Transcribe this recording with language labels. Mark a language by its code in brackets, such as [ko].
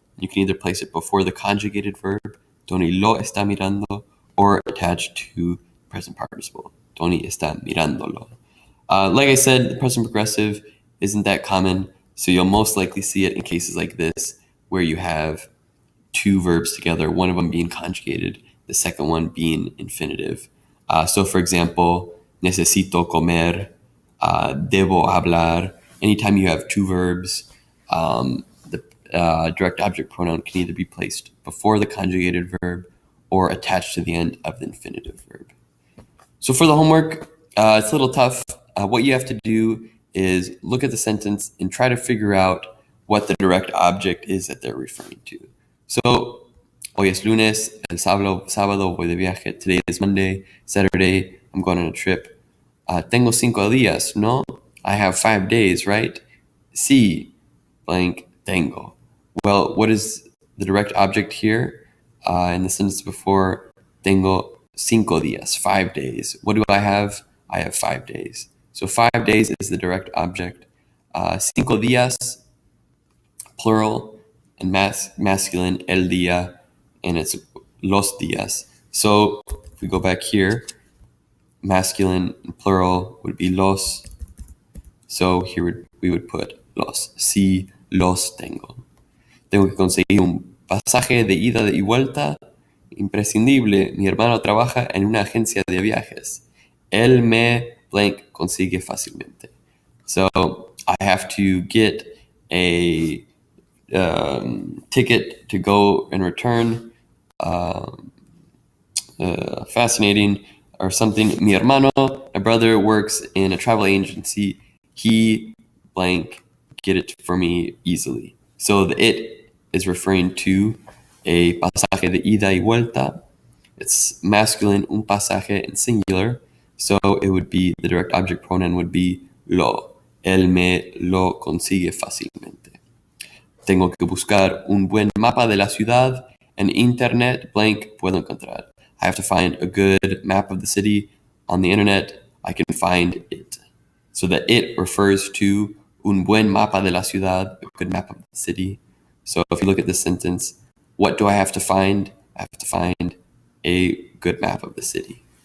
[en] You can either place it before the conjugated verb, [es] Tony lo está mirando, [en] or attached to present participle, [es] Tony está mirándolo. [en] Like I said, the present progressive isn't that common, so you'll most likely see it in cases like this, where you have two verbs together, one of them being conjugated, the second one being infinitive. So for example, [es] necesito comer, debo hablar. [en] Anytime you have two verbs, the direct object pronoun can either be placed before the conjugated verb or attached to the end of the infinitive verb. So for the homework, it's a little tough. What you have to do is look at the sentence and try to figure out what the direct object is that they're referring to. So, [es] hoy es lunes, el sábado voy de viaje, [en] today is Monday, Saturday, I'm going on a trip. [es] Tengo 5 días, ¿no? [en] I have 5 days, right? [es] Sí, blank, tengo. [en] Well, what is the direct object here? In the sentence before, [es] tengo 5 días, [en] 5 days. What do I have? I have 5 days. So 5 days is the direct object. 5 días, plural, and masculine, el día, and it's los días. So if we go back here, masculine and plural would be los. So here we would put los. [es] Sí, los tengo. Tengo que conseguir un pasaje de ida y vuelta imprescindible. Mi hermano trabaja en una agencia de viajes. Él me blank consigue fácilmente. [en] So I have to get a ticket to go and return. Fascinating or something. [es] Mi hermano, [en] my brother, works in a travel agency. He blank get it for me easily. So the it is referring to a [es] pasaje de ida y vuelta. [en] It's masculine, un pasaje in singular. So it would be, the direct object pronoun would be lo. [es] Él me lo consigue fácilmente. Tengo que buscar un buen mapa de la ciudad. En internet, blank, puedo encontrar. [en] I have to find a good map of the city. On the internet, I can find it. So the it refers to [es] un buen mapa de la ciudad, [en] a good map of the city. So if you look at this sentence, what do I have to find? I have to find a good map of the city.